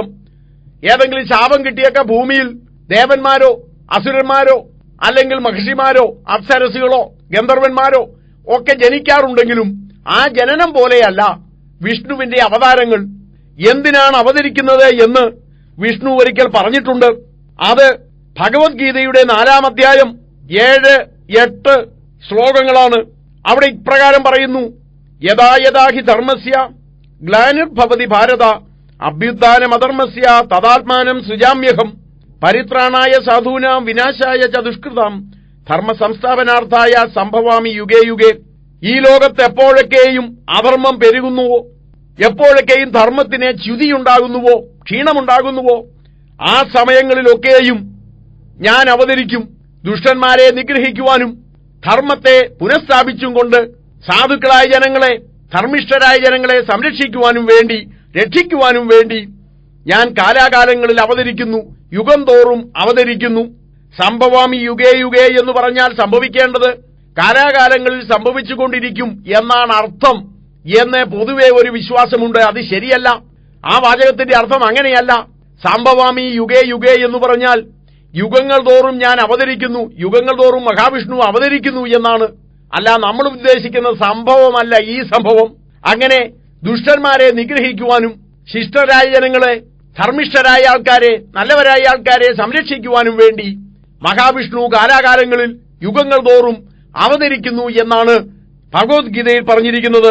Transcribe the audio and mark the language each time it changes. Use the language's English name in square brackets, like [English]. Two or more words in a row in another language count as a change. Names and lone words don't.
[Malayalam] ഏതെങ്കിലും ശാപം കിട്ടിയൊക്കെ ഭൂമിയിൽ ദേവന്മാരോ അസുരന്മാരോ അല്ലെങ്കിൽ മഹർഷിമാരോ അപ്സരസുകളോ ഗന്ധർവന്മാരോ ഒക്കെ ജനിക്കാറുണ്ടെങ്കിലും ആ ജനനം പോലെയല്ല വിഷ്ണുവിന്റെ അവതാരങ്ങൾ. എന്തിനാണ് അവതരിക്കുന്നത് എന്ന് വിഷ്ണു ഒരിക്കൽ പറഞ്ഞിട്ടുണ്ട്. അത് ഭഗവത്ഗീതയുടെ 4-ാം അധ്യായം 7-8 ശ്ലോകങ്ങളാണ്. അവിടെ ഇപ്രകാരം പറയുന്നു: [Sanskrit] യഥാ യഥാ ഹി ധർമ്മസ്യ ഗ്ലാനിർഭവതി ഭാരത അഭ്യുത്ഥാനമധർമ്മസ്യ തദാത്മാനം സൃജാമ്യഹം പരിത്രാണായ സാധൂനാം വിനാശായ ച ദുഷ്കൃതാം ധർമ്മ സംസ്ഥാപനാർത്ഥായ സംഭവാമി യുഗേ യുഗേ. [Malayalam] ഈ ലോകത്ത് എപ്പോഴൊക്കെയും അധർമ്മം പെരുകുന്നുവോ, എപ്പോഴൊക്കെയും ധർമ്മത്തിന് ച്യുതിയുണ്ടാകുന്നുവോ, ക്ഷീണമുണ്ടാകുന്നുവോ, ആ സമയങ്ങളിലൊക്കെയും ഞാൻ അവതരിക്കും. ദുഷ്ടന്മാരെ നിഗ്രഹിക്കുവാനും ധർമ്മത്തെ പുനഃസ്ഥാപിച്ചും കൊണ്ട് സാധുക്കളായ ജനങ്ങളെ, ധർമ്മിഷ്ഠരായ ജനങ്ങളെ സംരക്ഷിക്കുവാനും വേണ്ടി, രക്ഷിക്കുവാനും വേണ്ടി ഞാൻ കാലാകാലങ്ങളിൽ അവതരിക്കുന്നു, യുഗം തോറും അവതരിക്കുന്നു. [Sanskrit] സംഭവാമി യുഗേ യുഗേ [Malayalam] എന്ന് പറഞ്ഞാൽ സംഭവിക്കേണ്ടത് കാലാകാലങ്ങളിൽ സംഭവിച്ചുകൊണ്ടിരിക്കും എന്നാണ് അർത്ഥം എന്ന് പൊതുവെ ഒരു വിശ്വാസമുണ്ട്. അത് ശരിയല്ല. ആ വാചകത്തിന്റെ അർത്ഥം അങ്ങനെയല്ല. [Sanskrit] സംഭവാമി യുഗേ യുഗേ [Malayalam] എന്ന് പറഞ്ഞാൽ യുഗങ്ങൾ തോറും ഞാൻ അവതരിക്കുന്നു, യുഗങ്ങൾ തോറും മഹാവിഷ്ണു അവതരിക്കുന്നു എന്നാണ്. അല്ല, നമ്മൾ ഉദ്ദേശിക്കുന്ന സംഭവമല്ല ഈ സംഭവം. അങ്ങനെ ദുഷ്ടന്മാരെ നിഗ്രഹിക്കുവാനും ശിഷ്ടരായ ജനങ്ങളെ, ധർമ്മിഷ്ഠരായ ആൾക്കാരെ, നല്ലവരായ ആൾക്കാരെ സംരക്ഷിക്കുവാനും വേണ്ടി മഹാവിഷ്ണു കാലാകാലങ്ങളിൽ യുഗങ്ങൾ തോറും അവതരിക്കുന്നു എന്നാണ് ഭഗവത്ഗീതയിൽ പറഞ്ഞിരിക്കുന്നത്.